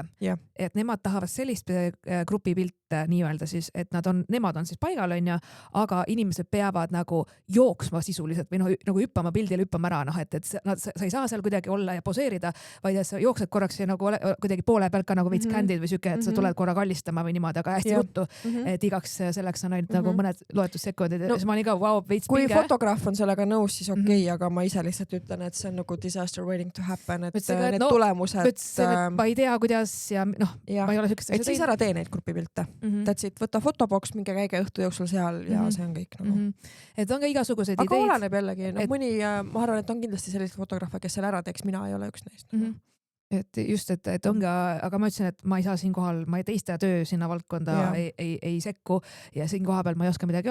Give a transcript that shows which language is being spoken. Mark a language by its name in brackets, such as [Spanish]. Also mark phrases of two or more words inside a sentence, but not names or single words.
[Estonian] Et nemad tahavad sellist grupipilte nii-öelda siis, et nemad on siis paigal on ja, aga inimesed peavad nagu jooksma sisuliselt või nagu hüppama pildile, hüppama ära, et sa ei saa seal kuidagi olla ja poseerida, vaid et sa jooksed korraks ja nagu kuidagi poole pealt ka nagu veits candid või süke, et sa tuled korra kallistama või niimoodi, aga hästi ruttu, et igaks selleks on ainult nagu mõned loetussekundid. Ma olin ka, veits kui pinge. Fotograaf on sellega nõus, siis okei, aga ma ise lihtsalt ütlen, et see on nagu [English] disaster waiting to happen, [Estonian] et need tulemused. Ma ei tea, kuidas ja ma ei ole sükest. Et siis ära tee neid grupipilte. [English] That's it, [Estonian] võta fotoboks, minge käige õhtu jooksul seal ja see on kõik nagu. Et on ka igasuguseid ideid. Aga oleneb jällegi, mõni, ma arvan, et on kindlasti sellised fotograafe, kes selle ära teeks, mina ei ole üks neist. Et just, et ongi, aga ma ütlesin, et ma ei saa siin kohal, ma teiste töö sinna valdkonda ei sekku ja siin koha peal ma ei oska midagi